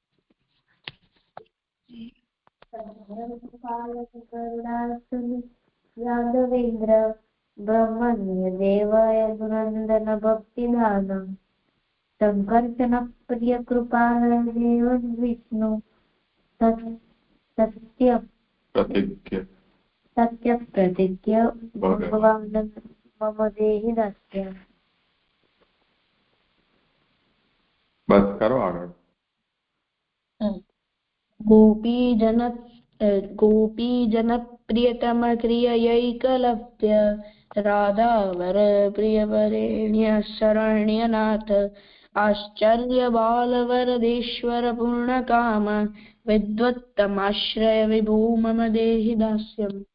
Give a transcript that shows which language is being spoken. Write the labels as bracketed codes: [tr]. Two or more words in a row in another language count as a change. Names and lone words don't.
[sa] यादवेन्द्र ब्रह्मण्य देवाय दुरंदन भक्तिदानम संकर्षण प्रिय कृपाल देव विष्णु सत्य प्रतिज्ञ भगवान मम देहि दास्यम्. [gu] બસ કરો આગળ. [sa] गोपीजन प्रियतम क्रियैकलव्य राधावर प्रियवरेण्य शरण्यनाथ आश्चर्य बालवरदेश्वर पूर्णकाम विद्वत्तमाश्रय विभो मम देहि दास्यम्.